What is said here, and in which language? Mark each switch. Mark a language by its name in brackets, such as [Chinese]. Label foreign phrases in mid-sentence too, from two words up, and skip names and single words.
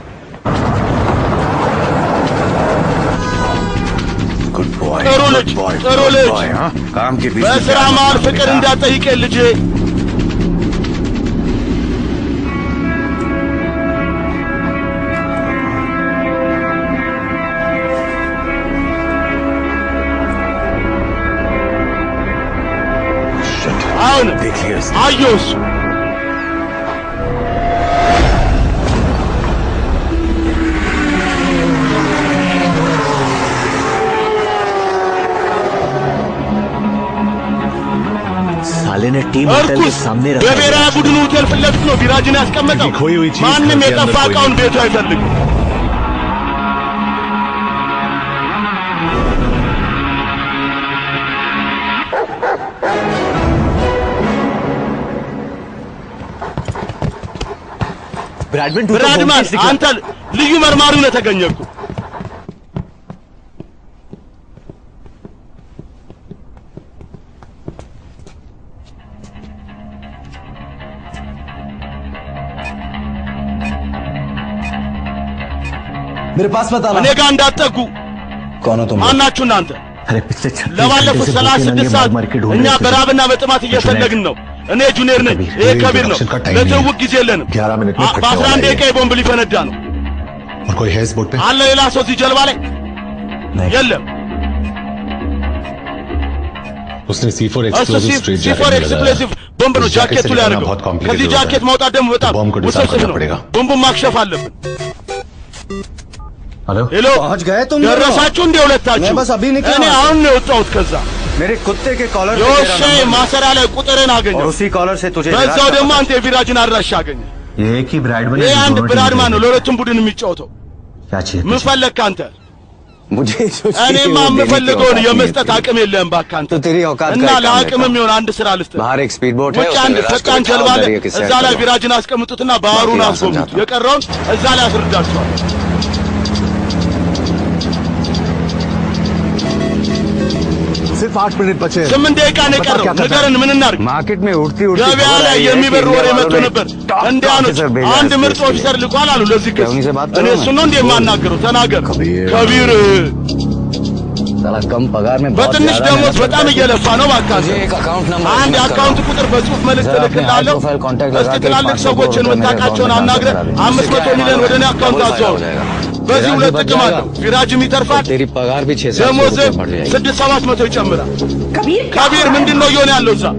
[Amharic] ጥሩ ልጅ፣ ጥሩ ልጅ። በስራ መሃል ፍቅር እንዳትጠይቀኝ ልጄ። አሁን አየሁሽ። [Hindi] साले ने टीम होटल के सामने रखा। [Amharic] በብሔራዊ ቡድኑ ሆቴል ፊት ለፊት ነው ቢራጅን ያስቀመጠው። ማንም የጠፋ ዕቃውን ቤቱ አይፈልግም። ብራድማን አንተ ልዩ መርማሪ ነው የተገኘኩ። [Hindi] मेरे पास मत आना। [Amharic] እኔ ጋር እንዳትጠጉ። [Hindi] कौन हो तुम? [Amharic] ማናችሁ እናንተ? [Hindi] अरे पिछले 36 [Amharic] ለባለፉት 36 ሰዓት እኛ በራብና በጥማት እየፈለግን ነው። እኔ ጁኒየር ነኝ፣ ይሄ ከቢር ነው። ለትውውቅ ጊዜ የለንም። በ11 ደቂቃ ቦምብ ሊፈነዳ ነው። አለ ሌላ ሰው እዚህ ጀልባ ላይ የለም። [Hindi] उसने C4 [Amharic] एक्सप्लोसिव ቦምብ ነው ጃኬቱ ላይ አድርገው። ከዚህ ጃኬት ማውጣት ደግሞ በጣም ውስብስብ ነው። ቦምቡን ማክሸፍ አለብን። ሄሎ [Hindi] पहुंच गए तुम? [Amharic] ደረሳችሁ እንደ ሁለታችሁ? [Hindi] मैं बस अभी निकला। [Amharic] እኔ አሁን ነው የወጣሁት። ከዛ [Hindi] मेरे कुत्ते के कॉलर [Amharic] የውሻ ማሰሪያ ላይ ቁጥርን አገኘሁ። [Hindi] और उसी कॉलर से तुझे [Amharic] በዛው ደግሞ አንተ የቢራጅን አድራሻ አገኘ። [Hindi] ये की ब्राडमैन [Amharic] ይሄ አንድ ብራድማን ነው ለሁለቱም ቡድን የሚጫወተው። ምን ፈለግክ አንተ? እኔማ የምፈልገውን የመስጠት አቅም የለህም እባክህ አንተ። እና ለአቅምም ይሆን አንድ ስራ ልስጥህ። ውጭ አንድ ፈጣን ጀልባ አለ። እዛ ላይ ቢራጅን አስቀምጡትና ባህሩን አስጎብኙት። የቀረውን እዛ ላይ አስረዳችኋለሁ። [Hindi] सिर्फ 8 मिनट बचे हैं। [Amharic] 8 ደቂቃ ነው የቀረው። ንገረን ምን እናድርግ? [Hindi] मार्केट में उड़ती [Amharic] ገበያ ላይ የሚበር ወሬ መጥቶ ነበር። እንዲያኑት አንድ ምርጥ ኦፊሰር ልኳል አሉ ለዚህ ክስ። እኔ እሱን ነው እንደ የማናገረው? ተናገር ከቢር። [Hindi] कम पगार में [Amharic] በትንሽ ደሞዝ በጣም እየለፋ ነው። እባክህ አንድ የአካውንት ቁጥር በጽሁፍ መልእክት እልክልሃለሁ። እስቲ ትላልቅ ሰዎችን የምታውቃቸውን አናግረህ 500 ሚሊዮን ወደ እኔ አካውንት አዘዋውር። በዚህ ሁለት ጥቅም አለው። ቢራጅም ይተርፋል፣ ደሞዝ 600-700 ይጨምራል። ከቢር ምንድን ነው እየሆነ ያለው እዛ?